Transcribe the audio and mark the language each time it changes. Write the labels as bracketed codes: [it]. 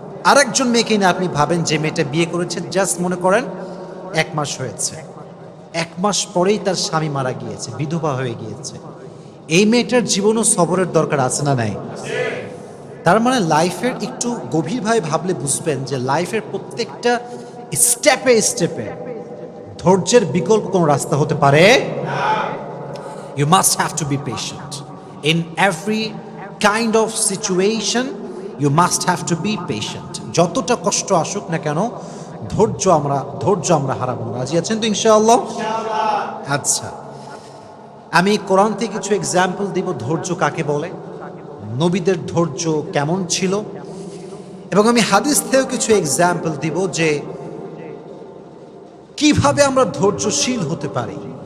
[bn] আরেকজন মেয়েকে না আপনি ভাবেন, যে মেয়েটা বিয়ে করেছে, জাস্ট মনে করেন 1 মাস হয়েছে, 1 মাস পরেই তার স্বামী মারা গিয়েছে, বিধবা হয়ে গিয়েছে। এই মেয়েটার জীবনও সবরের দরকার আছে না নাই? তার মানে লাইফের একটু গভীরভাবে ভাবলে বুঝবেন যে লাইফের প্রত্যেকটা স্টেপে স্টেপে ধৈর্যের বিকল্প কোনো রাস্তা হতে পারে। [en] You must have to be patient. In every kind of situation, you must have to be patient. [bn] যতটা কষ্ট আসুক না কেন, ধৈর্য আমরা হারাবো না। রাজি আছেন তো ইনশাআল্লাহ? আচ্ছা, আমি কোরআন থেকে কিছু এক্সাম্পল দিব ধৈর্য কাকে বলে, নবীদের ধৈর্য কেমন ছিল, এবং আমি হাদিস থেকেও কিছু এক্সাম্পল দিব যে কিভাবে আমরা ধৈর্যশীল হতে পারি।